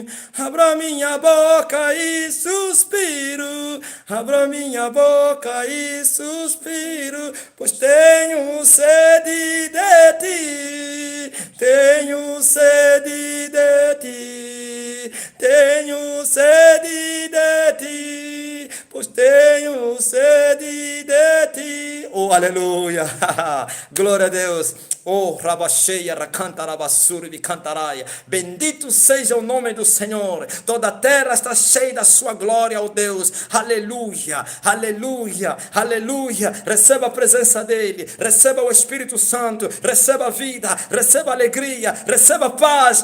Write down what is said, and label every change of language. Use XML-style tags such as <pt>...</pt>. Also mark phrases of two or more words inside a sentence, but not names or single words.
<pt>Abra minha boca e suspiro, abra minha boca e suspiro, pois tenho sede de ti, tenho sede de ti, tenho sede de ti, pois tenho sede de ti. ti. Oh, aleluia. Glória a Deus. Oh, rabacheia, racanta, rabassuri, vicantaraia. Bendito seja o nome do Senhor. Toda a terra está cheia da sua glória, oh Deus. Aleluia, aleluia, aleluia. Receba a presença dEle. Receba o Espírito Santo. Receba a vida. Receba a alegria. Receba a paz.</pt>